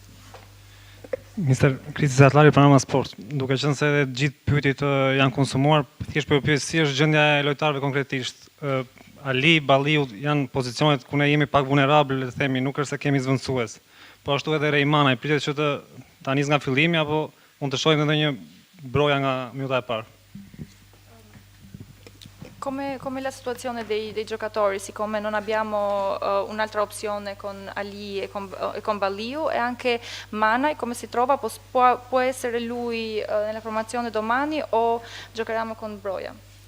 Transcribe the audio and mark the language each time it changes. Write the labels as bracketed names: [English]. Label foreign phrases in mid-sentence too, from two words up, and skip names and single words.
[Albanian] Minister Kristi Zatlari, Panorama Sport, duke qenë se edhe gjithë pyetjet janë konsumuar, thjesht po pyet si është gjendja e lojtarëve konkretisht. Ali, Balliu janë pozicionet ku ne jemi pak vulnerabël, le të themi, nuk është se kemi zvendësues. Po ashtu edhe Reimana, pritet që ta nis nga fillimi apo mund të shohim edhe një broja nga minuta e parë. [Italian] Come la situazione dei giocatori, siccome non abbiamo un'altra opzione con Ali e con Balliu, e anche Mana, come si trova? Può essere lui nella formazione domani o giocheremo con Broja?